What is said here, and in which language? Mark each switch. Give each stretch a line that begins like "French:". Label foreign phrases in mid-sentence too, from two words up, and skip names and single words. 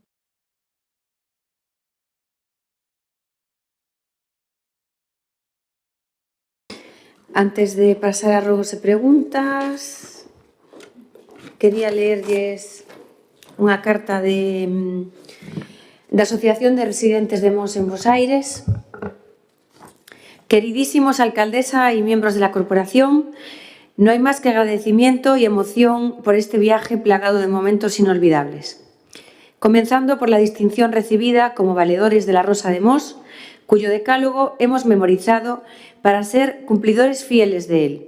Galician: Antes de pasar a rogos e preguntas, quería leerlles unha carta da Asociación de Residentes de Mos en Bos Aires.
Spanish: Queridísimos alcaldesa y miembros de la corporación, no hay más que agradecimiento y emoción por este viaje plagado de momentos inolvidables. Comenzando por la distinción recibida como valedores de la Rosa de Mos, cuyo decálogo hemos memorizado para ser cumplidores fieles de él.